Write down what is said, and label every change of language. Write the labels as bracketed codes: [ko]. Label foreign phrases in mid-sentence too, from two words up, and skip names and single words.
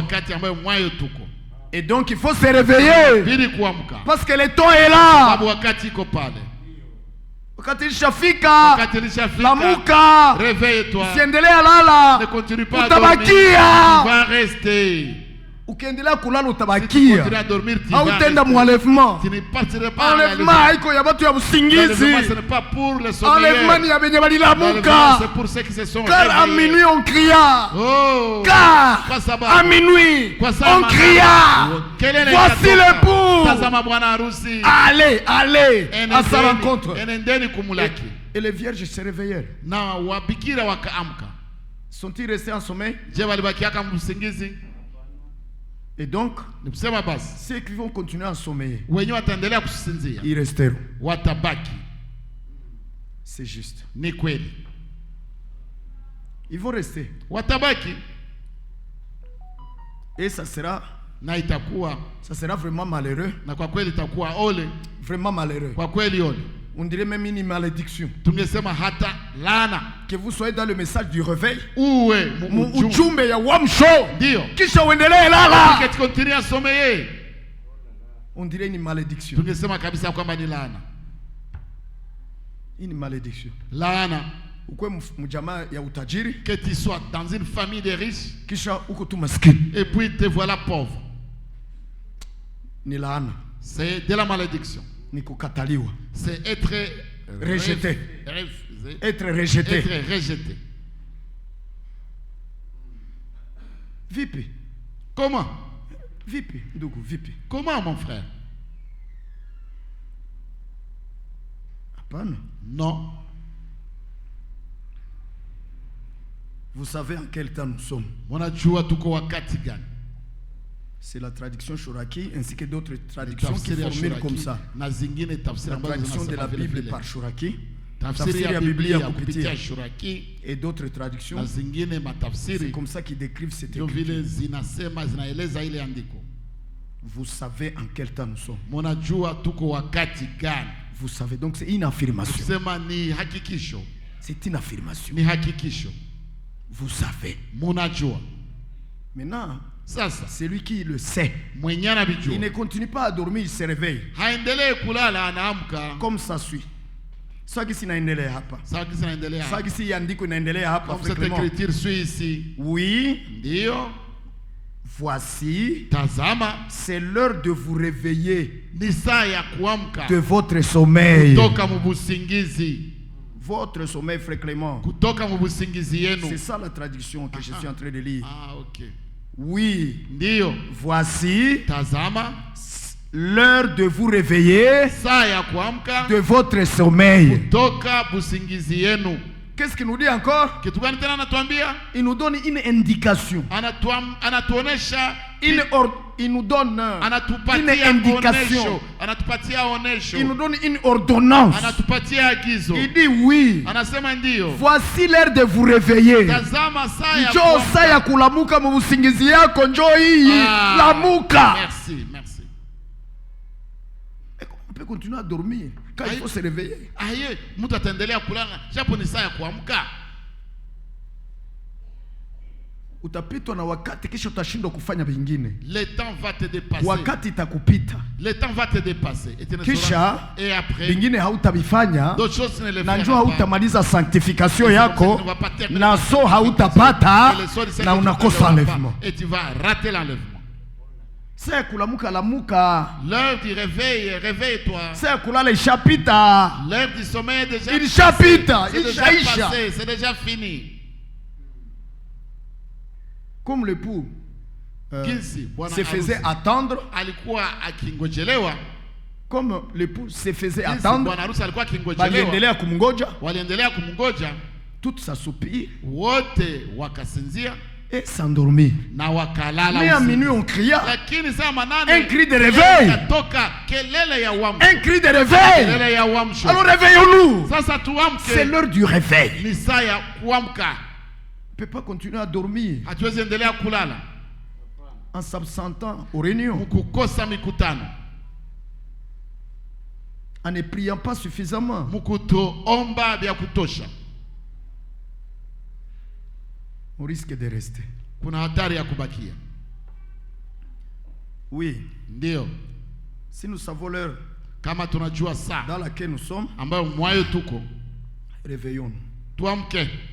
[fr] Et donc il faut se réveiller, parce que le temps est là. [sw] Wakati ilishafika, lamuka, [fr] réveille-toi. [sw] Usiendelea lala, [fr] Ne continue pas à [sw] utabakia. [fr] dormir. Tu vas rester. [sw] Ukiendelea kulala [fr] Si tu [sw] utabakia. [fr] continues à dormir, tu vas [sw] Hautenda [fr] rester. [sw] muenlèvement. [fr] Tu ne partiras pas. [sw] Enlèvement haiko ya batu ya [fr] L'enlèvement, [sw] busingizi. [fr] ce n'est pas pour les [sw] Enlèvement [fr] sommeillers. [sw] ni ya benye [fr] L'enlèvement, [sw] balilamuka. [fr] c'est pour ceux qui se sont Car à réveillés. minuit on cria. Oh. Car [sw] Kwa sababu. [fr] à minuit [sw] Kwa [fr] on [sw] sababu. [fr] cria. [sw] Kelele [fr] Voici [sw] ikatoka. [fr] l'époux. [sw] Tazama bwana harusi. [fr] Allez, allez à sa [sw] Enendeni- [fr] rencontre. [sw] enendeni kumulaki. [fr] Et les vierges se réveillèrent. [sw] Na wabikira wakaamka. [fr] Sont-ils restés en sommeil? [sw] Je walibakiaka mbusingizi? [fr] Et donc, [sw] Ni kusema basi [fr] ceux qui vont continuer à sommeiller, [sw] wenye wataendelea kusinzia [fr] ils resteront. [sw] watabaki. [fr] C'est juste. [sw] Ni kweli [fr] Ils vont rester. [sw] watabaki, [fr] Et ça sera vraiment malheureux. [sw] na kwa kweli itakuwa ole, [fr] Vraiment malheureux. [sw] kwa kweli ole. [fr] On dirait même une malédiction. [sw] Tungesema hata laana. [fr] Que vous soyez dans le message du réveil. [sw] Uwe Ujumbe ya wamsho. ndio Kisha uendelee lala. [fr] continue à sommeiller. On dirait une malédiction. [sw] Tungesema kabisa kwamba ni laana. [fr] Une malédiction. [sw] Laana. Ukwe mjamaa ya utajiri. [fr] Que tu sois dans une famille de riches. [sw] Kisha uko tu maskini. [fr] Et puis te voilà pauvre. [sw] Ni laana. [fr] C'est de la malédiction. [sw] Ni kukataliwa. [fr] C'est être rejeté. Refusé. Être rejeté. Être rejeté. [sw] Vipi? [fr] Comment? [sw] Vipi, ndugu, vipi? [fr] Comment, mon frère? [sw] Hapana. [fr] Non. Vous savez en quel temps nous sommes? [sw] Unajua tuko wakati gani? [fr] C'est la traduction Shuraki ainsi que d'autres traductions qui formulent comme ça. [sw] Na zingine tafsiri [fr] La [sw] ambazo [fr] traduction de la [sw] zinasema vile [fr] Bible [sw] vile. [fr] par Shuraki. [sw] Tafsiri ya Biblia kupitia Shuraki [fr] et d'autres traductions. [sw] na zingine matafsiri. [fr] C'est comme ça qu'ils décrivent cette [sw] Ndio vile [fr] écriture. [sw] zinasema zinaeleza ile andiko. [fr] Vous savez en quel temps nous sommes. [sw] Munajua tuko wakati gani? [fr] Vous savez, donc c'est une affirmation. [sw] Kusema ni hakikisho. [fr] C'est une affirmation. [sw] Ni hakikisho. [fr] Vous savez. [sw] Munajua. [fr] Maintenant, [sw] Sasa [fr] celui qui le sait, [sw] mwenye anabijua [fr] il ne continue pas à dormir, il se réveille. [sw] haendelee kulala, anaamka. [fr] Comme ça suit. [sw] Swagi si inaendelea hapa. Sawa kisa inaendelea. Swagi si andiko inaendelea hapa. [fr] Comme cette écriture suit ici. Oui. [sw] Ndio. [fr] Voici. [sw] Tazama. [fr] C'est l'heure de vous réveiller. [sw] Ni saa ya kuamka. [fr] De votre sommeil. [sw] Kutoka mubusingizi. [fr] Votre sommeil, frère Clément. [sw] Kutoka mubusingizi yenu. [fr] C'est ça la traduction que je suis en train de lire. Ah, ok. Oui. [sw] Ndio. [fr] Voici. [sw] Tazama. [fr] L'heure de vous réveiller. [sw] Saa ya kuamka. [fr] De votre sommeil. [sw] Kutoka busingizi yenu. [fr] Qu'est-ce qu'il nous dit encore? [sw] Kitu gani tena anatuambia? [fr] Il nous donne une indication. [sw] Anatuonesha [fr] Il nous donne une [sw] anatupatia [fr] indication. [sw] onesho. Anatupatia onesho. [fr] Il nous donne une ordonnance. [sw] Anatupatia agizo. [fr] Il dit oui. [sw] Anasema ndio. [fr] Voici l'heure de vous réveiller. [sw] Tazama saa ya Njoo saa ya kulamuka mu usingizi yako, njoo hii. Lamuka. [fr] Merci, merci. On peut continuer à dormir quand il faut se réveiller. [sw] Aye, mtu ataendelea kulala japo ni saa ya kuamka. Utapitwa na wakati kisha utashindwa kufanya vingine. [fr] Le temps va te dépasser. [sw] Wakati itakupita. [fr] Le temps va te dépasser. [sw] Kisha [fr] et après [sw] vingine hautabifanya. [fr] D'autres choses ne le [sw] na njoo hautamaliza sanctification yako na so hautapata na unakosa enlèvement. [fr] Et tu vas rater l'enlèvement. [sw] C'est kulamuka lamuka. [fr] L'heure du réveil, réveille-toi. [sw] C'est kulala ishapita. [fr] L'heure du sommeil est déjà [sw] ilishapita, [fr] passé, c'est déjà fini. Comme l'époux se faisait [sw] harusi [fr] attendre, [sw] alikuwa akingojelewa. [fr] Comme l'époux se faisait attendre, [sw] bwana harusi alikuwa waliendelea kumngoja, waliendelea kumngoja, [fr] tout s'assoupir, [sw] wote wakasinzia [fr] et s'endormir. [sw] na wakalala. [fr] Mais à minuit on cria, [sw] lakini saa manane [fr] un cri de réveil, [sw] katoka kelele ya uamsho, [fr] un cri de réveil. [sw] kelele ya uamsho. [fr] Alors réveillons-nous. [sw] Sasa tuamke, [fr] c'est l'heure du réveil. [sw] ni saa ya kuamka. [fr] On ne peut pas continuer à dormir [sw] hatuwezi endelea kulala [fr] en s'absentant aux réunions, [sw] mkukosa mikutano, [fr] en ne priant pas suffisamment, [sw] mkutoomba vya kutosha. [fr] on risque de rester. [sw] Kuna hatari ya kubakia. [fr] Oui. [sw] Ndio. [fr] Si nous savons l'heure [sw] kama tunajua saa [fr] dans laquelle nous sommes, [sw] ambayo mwayo tuko, [fr] réveillons-nous. [sw] tuamke.